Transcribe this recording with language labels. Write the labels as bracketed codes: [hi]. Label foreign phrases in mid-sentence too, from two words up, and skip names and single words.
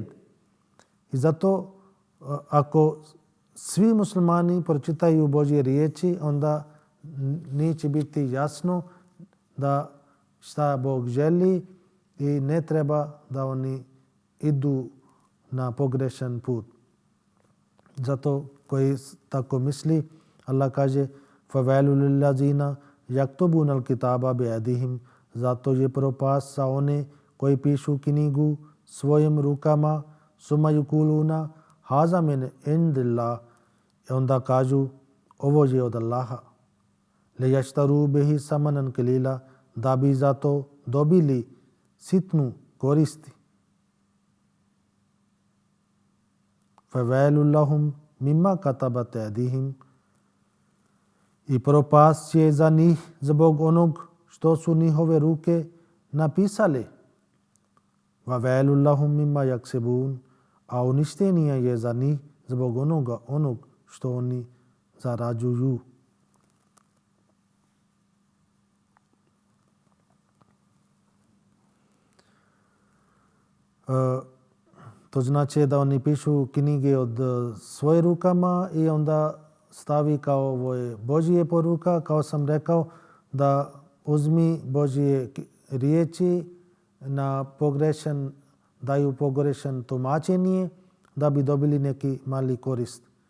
[bs] I zato ako svi muslimani pročitaju Božje riječi, onda neće biti jasno da šta Bog želi i ne treba da oni idu na pogrešan put. Zato koji tako misli, Allah kaže [ar] فَوَيْلٌ لِلَّذِينَ يَكْتُبُونَ الْكِتَابَ بِأَيْدِيهِمْ. [bs] Zato je propast za one koji pišu knjigu svojim rukama, [ar] ثم يقولون هذا من عند الله, [bs] i onda kažu ovo je od Allaha. [ar] لِيَشْتَرُوا بِهِ ثَمَنًا قَلِيلًا, [bs] da bi zato dobili sitnu koristi. [ar] فَوَيْلٌ لَهُمْ مِمَّا كَتَبَتْ أَيْدِيهِمْ. [bs] I propast je za njih zbog onog što su njihove ruke napisale. [ar] وَوَيْلٌ لَهُمْ مِمَّا يَكْسِبُونَ. [bs] A uništenje je za njih zbog onog što oni zarađuju. To znači da oni pišu knjige od svoje rukama i onda stavi kao ovo je Božje poruka, kao sam rekao, da uzmi Božje riječi na daju pogrešan tumačenje da bi dobili neki mali korist.